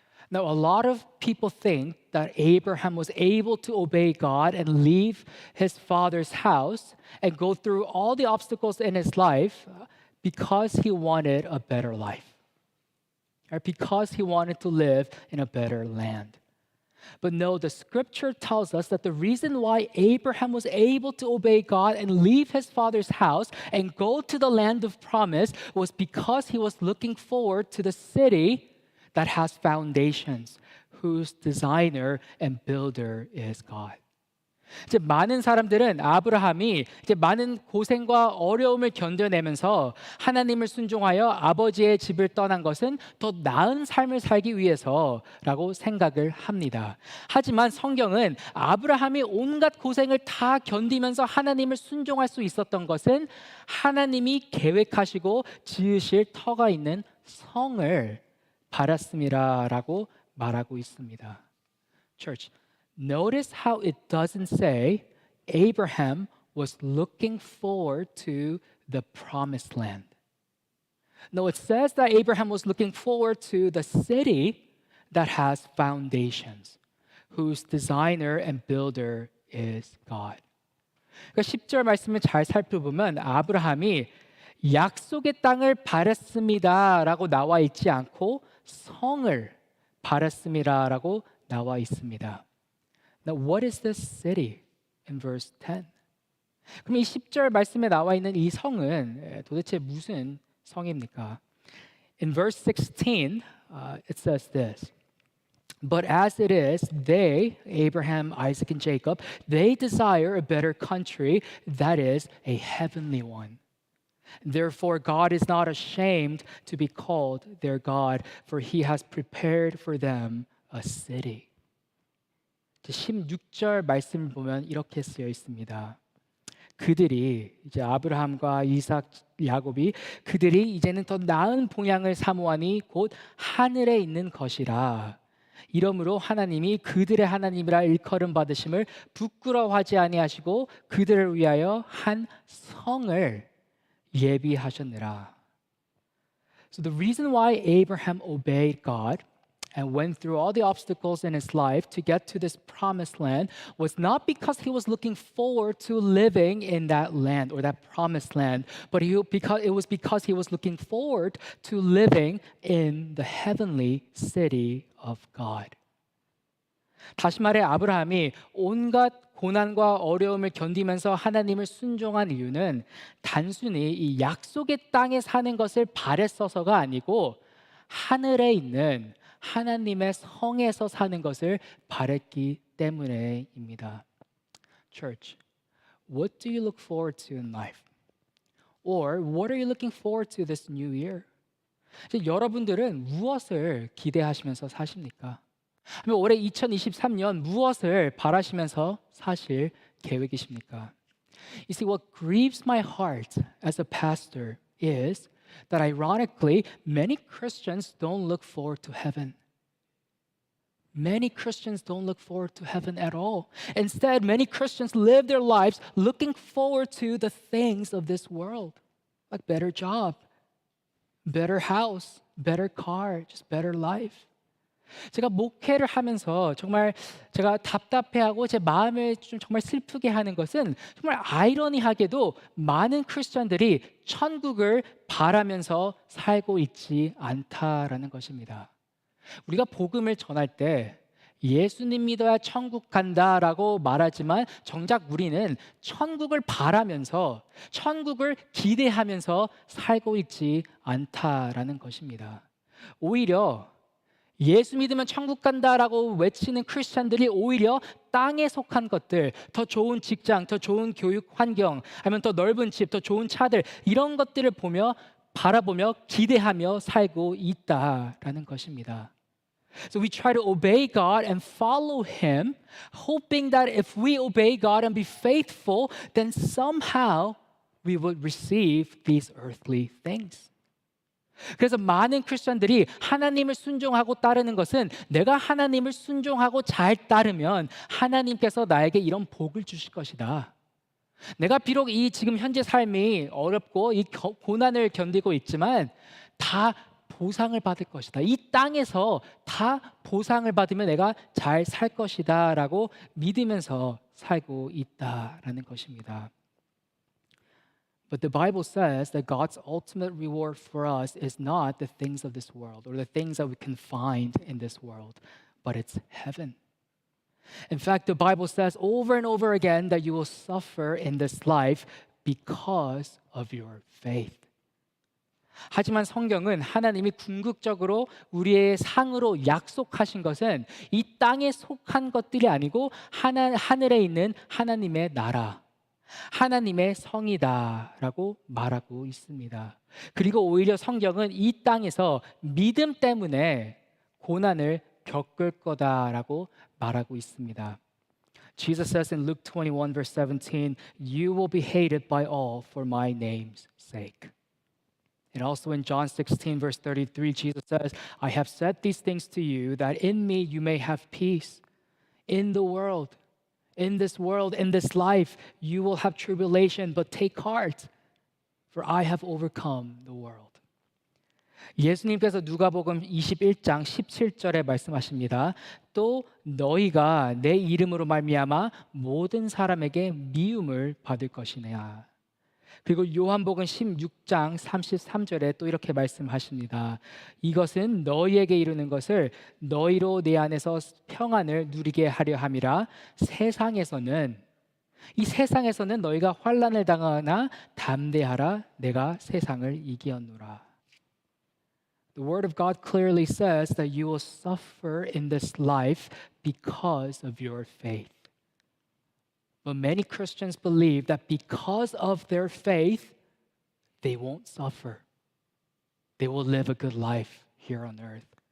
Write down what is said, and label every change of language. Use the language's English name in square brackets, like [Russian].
[English] Now, a lot of people think that Abraham was able to obey God and leave his father's house and go through all the obstacles in his life because he wanted a better life, or because he wanted to live in a better land. But no, the scripture tells us that the reason why Abraham was able to obey God and leave his father's house and go to the land of promise was because he was looking forward to the city that has foundations, whose designer and builder is God. [Korean] 이제 많은 사람들은 아브라함이 이제 많은 고생과 어려움을 견뎌내면서 하나님을 순종하여 아버지의 집을 떠난 것은 더 나은 삶을 살기 위해서라고 생각을 합니다. 하지만 성경은 아브라함이 온갖 고생을 다 견디면서 하나님을 순종할 수 있었던 것은 하나님이 계획하시고 지으실 터가 있는 성을 바랐음이라라고 말하고 있습니다. [English] Church, notice how it doesn't say Abraham was looking forward to the promised land. No, it says that Abraham was looking forward to the city that has foundations, whose designer and builder is God. [Korean] 그러니까 10절 말씀을 잘 살펴보면 아브라함이 약속의 땅을 바랐습니다라고 나와 있지 않고 성을 바랐습니다라고 나와 있습니다. [English] Now, what is this city in verse 10? [Korean] 그럼 이 10절 말씀에 나와 있는 이 성은 도대체 무슨 성입니까? [English] In verse 16, it says this. But as it is, they, Abraham, Isaac, and Jacob, they desire a better country, that is, a heavenly one. Therefore, God is not ashamed to be called their God, for he has prepared for them a city. [Korean] 16절 말씀을 보면 이렇게 쓰여 있습니다. 그들이 이제 아브라함과 이삭, 야곱이 그들이 이제는 더 나은 본향을 사모하니 곧 하늘에 있는 것이라. 이러므로 하나님이 그들의 하나님이라 일컬음 받으심을 부끄러워하지 아니하시고 그들을 위하여 한 성을 예비하셨느라. [English] So the reason why Abraham obeyed God and went through all the obstacles in his life to get to this promised land was not because he was looking forward to living in that land or that promised land, but because it was because he was looking forward to living in the heavenly city of God. [Korean] 다시 말해 아브라함이 온갖 고난과 어려움을 견디면서 하나님을 순종한 이유는 단순히 이 약속의 땅에 사는 것을 바랬어서가 아니고 하늘에 있는 하나님의 성에서 사는 것을 바랬기 때문에입니다. [English] Church, what do you look forward to in life? Or what are you looking forward to this new year? [Korean] 여러분들은 무엇을 기대하시면서 사십니까? 올해 2023년 무엇을 바라시면서 사실 계획이십니까? [English] You see, what grieves my heart as a pastor is that ironically, many Christians don't look forward to heaven. Many Christians don't look forward to heaven at all. Instead, many Christians live their lives looking forward to the things of this world, like better job, better house, better car, just better life. [Korean] 제가 목회를 하면서 정말 제가 답답해하고 제 마음을 좀 정말 슬프게 하는 것은 정말 아이러니하게도 많은 크리스천들이 천국을 바라면서 살고 있지 않다라는 것입니다. 우리가 복음을 전할 때 예수님 믿어야 천국 간다라고 말하지만 정작 우리는 천국을 바라면서 천국을 기대하면서 살고 있지 않다라는 것입니다. 오히려 예수 믿으면 천국 간다라고 외치는 크리스찬들이 오히려 땅에 속한 것들, 더 좋은 직장, 더 좋은 교육 환경, 아니면 더 넓은 집, 더 좋은 차들 이런 것들을 바라보며 기대하며 살고 있다라는 것입니다. [English] So we try to obey God and follow Him, hoping that if we obey God and be faithful, then somehow we will receive these earthly things. [Korean] 그래서 많은 크리스천들이 하나님을 순종하고 따르는 것은 내가 하나님을 순종하고 잘 따르면 하나님께서 나에게 이런 복을 주실 것이다. 내가 비록 이 지금 현재 삶이 어렵고 이 고난을 견디고 있지만 다 보상을 받을 것이다. 이 땅에서 다 보상을 받으면 내가 잘 살 것이다 라고 믿으면서 살고 있다라는 것입니다. [English] But the Bible says that God's ultimate reward for us is not the things of this world or the things that we can find in this world, but it's heaven. In fact, the Bible says over and over again that you will suffer in this life because of your faith. [Korean] 하지만 성경은 하나님이 궁극적으로 우리의 상으로 약속하신 것은 이 땅에 속한 것들이 아니고 하늘에 있는 하나님의 나라, 하나님의 성이다라고 말하고 있습니다. 그리고 오히려 성경은 이 땅에서 믿음 때문에 고난을 겪을 거다라고 말하고 있습니다. [English] Jesus says in Luke 21 verse 17, "You will be hated by all for my name's sake." And also in John 16 verse 33, Jesus says, "I have said these things to you that in me you may have peace. In the world, in this world, in this life, you will have tribulation, but take heart, for I have overcome the world." [Korean] 예수님께서 누가복음 21장 17절에 말씀하십니다. 또 너희가 내 이름으로 말미암아 모든 사람에게 미움을 받을 것이냐. 그리고 요한복음 16장 33절에 또 이렇게 말씀하십니다. 이것은 너희에게 이루는 것을 너희로 내 안에서 평안을 누리게 하려 함이라. 이 세상에서는 너희가 환난을 당하나 담대하라. 내가 세상을 이기었노라. [English] The word of God clearly says that you will suffer in this life because of your faith. But many Christians believe that because of their faith, they won't suffer. They will live a good life here on earth.